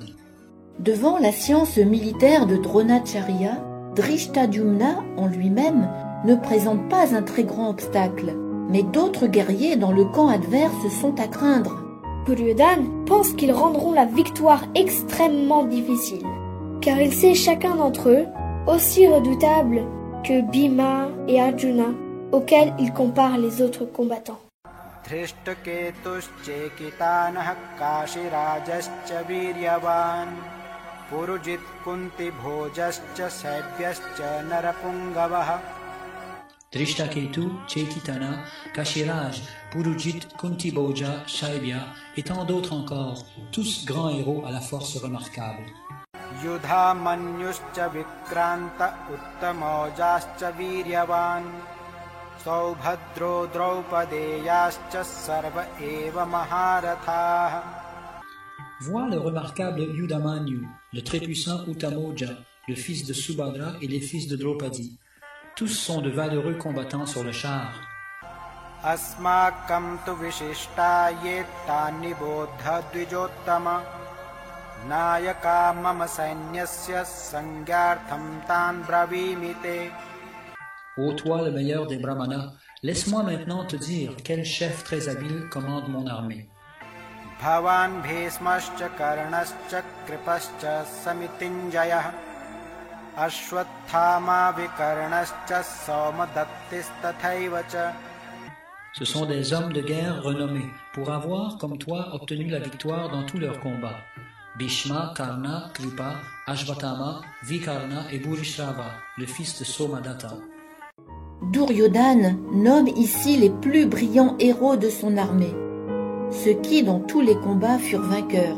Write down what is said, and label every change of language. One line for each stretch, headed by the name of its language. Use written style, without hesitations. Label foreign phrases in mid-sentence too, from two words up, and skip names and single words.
French: Devant la science militaire de Dronacharya, Drishtadyumna en lui-même ne présente pas un très grand obstacle, mais d'autres guerriers dans le camp adverse sont à craindre. Duryodhana pense qu'ils rendront la victoire extrêmement difficile, car il sait chacun d'entre eux aussi redoutable que Bhima et Arjuna, auxquels il compare les autres combattants.
Sanskrit: धृष्टकेतुश्चेकितानः काशिराजश्च वीर्यवान् पुरुजित् कुन्ति भोजश्च शैब्यश्च नरपुङ्गवः.
French: Drishtaketu, Chetitana, Kashiraj, Purujit, Kuntiboja, Shaibya et tant d'autres encore, tous grands héros à la force remarquable.
Sanskrit: युधा मन्युश्च विक्रान्त उत्तमौजाश्च वीर्यवान् सौभद्रो द्रौपदेयाश्च सर्व एव महारथाः.
French: Vois le remarquable Yudamanyu, le très puissant Uttamoja, le fils de Subhadra et les fils de Draupadi. Tous sont de valeureux combattants sur le char.
Sanskrit: अस्माकं तु विशिष्टा येतानि बोध द्विजोत्तम नायका मम सैन्यस्य संज्ञार्थं तान् ब्रवीमिते.
French: Ô toi le meilleur des brahmanas, laisse-moi maintenant te dire quel chef très habile commande mon armée.
Sanskrit: भवान् भीष्मश्च कर्णश्च कृपश्च समितिञ्जयः अश्वत्थामा विकर्णश्च सौमदत्तिस्तथैवच.
French: Ce sont des hommes de guerre renommés pour avoir, comme toi, obtenu la victoire dans tous leurs combats. Bhishma, Karna, Kripa, Ashvatthama, Vikarna et Bhurishrava, le fils de Somadatta. Duryodhana nomme ici les plus brillants héros de son armée, ceux qui, dans tous les combats, furent vainqueurs.